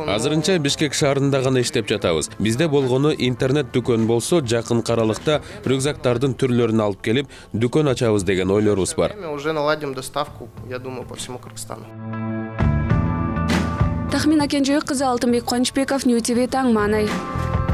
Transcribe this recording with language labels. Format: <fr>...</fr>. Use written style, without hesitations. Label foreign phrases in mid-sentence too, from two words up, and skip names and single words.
<ky>Азырынча Бишкек шаарында гана иштеп жатабыз. Бизде болгону интернет дүкөн болсо, жакын аралыкта рюкзактардын түрлөрүн алып келип, дүкөн ачабыз деген ойлорубуз бар.</ky> <ru>Уже наладим доставку, я думаю, по всему Кыргызстану.</ru> <ky>Тахмина Кенжебек кызы, Алтынбек Кубанычбеков, Нью ТВ, Таң Маанай.</ky>